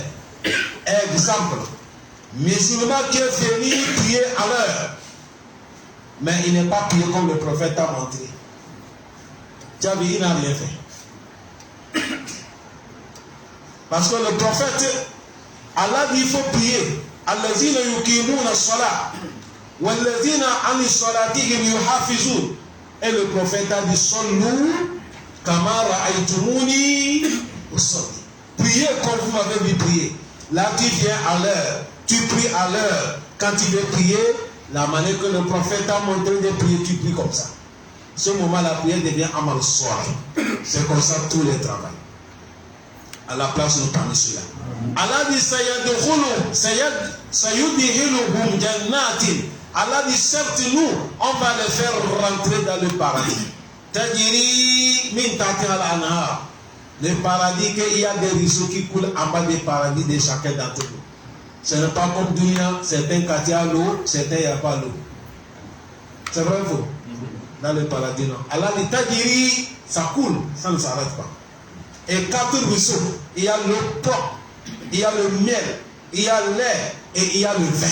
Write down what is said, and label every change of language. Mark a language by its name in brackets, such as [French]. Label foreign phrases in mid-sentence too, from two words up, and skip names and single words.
[French] Exemple, musulman qui est venu prier à l'heure, mais il n'est pas prié comme le prophète a montré. Tu as vu, il n'a rien fait. Parce que le prophète, Allah dit il faut prier. [Arabic] الذين يقيمون الصلاة والذين عن صلاتهم يحافظون. [French] Et le prophète a dit [Arabic] صلوا كما رأيتموني أصلي. [French] Priez comme vous m'avez vu prier. Là, tu viens à l'heure, tu pries à l'heure. Quand tu veux prier, la manière que le prophète a montré de prier, tu pries comme ça. Ce moment, la prière devient amal soir. C'est comme ça tous les travails. À la place de parmi ceux-là. Allah dit [Arabic] سيدخلهم جنات. [French] Allah dit certes nous, on va les faire rentrer dans le paradis. [Arabic] تجري من تحتها الأنهار. [French] Le paradis, qu'il y a des ruisseaux qui coulent en bas des paradis de chacun d'entre nous. Ce n'est pas comme Dunia, certains quartiers à l'eau, certains il n'y a pas l'eau. C'est vrai vous? Dans le paradis, non. Allah dit Tajiri, ça coule, ça ne s'arrête pas. Et 4 ruisseaux, il y a l'eau propre, il y a le miel, il y a l'air et il y a le vin.